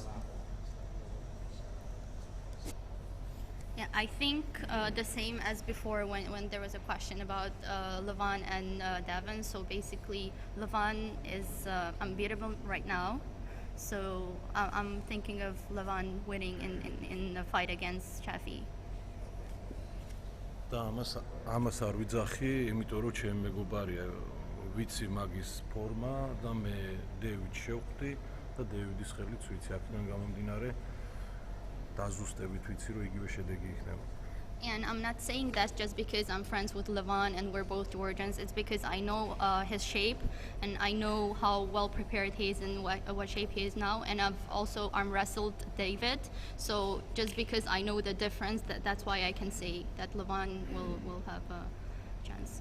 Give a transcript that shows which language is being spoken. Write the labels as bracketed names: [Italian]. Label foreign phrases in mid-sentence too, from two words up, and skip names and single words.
[English] Yeah, I think the same as before when there was a question about Levan and Devon. So basically, Levan is unbeatable right now. So I'm thinking of Levan winning in the fight against Chafee. [Georgian] და ამას არ ვიძახი, იმიტომ რომ ჩემი მეგობარია, ვიცი მაგის ფორმა და მე დევიდ შევხვდი და დევიდის ხელით ვიცი აქედან გამომდინარე დაზუსტებით ვიცი რომ იგივე შედეგი იქნება. [English] And I'm not saying that just because I'm friends with Levan and we're both Georgians. It's because I know his shape and I know how well prepared he is and what shape he is now. And I've also arm wrestled David. So just because I know the difference, that's why I can say that Levan will have a chance.